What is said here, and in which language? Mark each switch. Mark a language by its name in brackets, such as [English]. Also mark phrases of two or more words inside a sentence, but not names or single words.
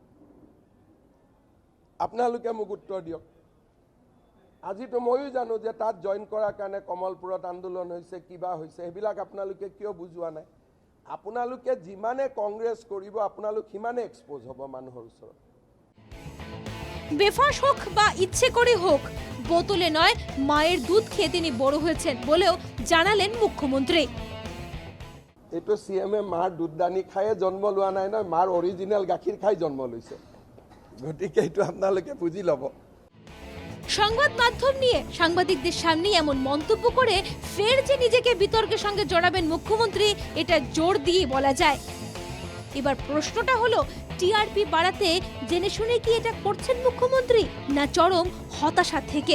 [Assamese] আপোনালোকে মোক উত্তৰ দিয়ক। আজিতো ময়ো জানো যে তাত জইন কৰাৰ কাৰণে কমলপুৰত আন্দোলন হৈছে, কিবা হৈছে, সেইবিলাক আপোনালোকে কিয় বুজোৱা নাই? আপোনালোকে যিমানে কংগ্ৰেছ কৰিব আপোনালোক সিমানে এক্সপোজ হ'ব মানুহৰ ওচৰত। [Bangla] বেফাস হোক বা ইচ্ছে করে হোক, বোতলে নয় মায়ের দুধ খেয়ে তিনি বড় হয়েছেন বলেও জানালেন মুখ্যমন্ত্রী। [Assamese] এইটো CM মাৰ দুধদানি খায়ে জন্ম লোৱা নাই নহয়, মাৰ অৰিজিনেল গাখীৰ খাই জন্ম লৈছে। গতিকে এইটো আপোনালোকে বুঝি লব। [Bangla] সংবাদ মাধ্যম নিয়ে সাংবাদিকদের সামনে এমন মন্তব্য করে ফের যে নিজেকে বিতর্কের সঙ্গে জড়াবেন মুখ্যমন্ত্রী, এটা জোর দিয়ে বলা যায়। এবার প্রশ্নটা হলো, টিআরপি বাড়াতে জেনে শুনে কি এটা করছেন মুখ্যমন্ত্রী, না চরম হতাশা থেকে?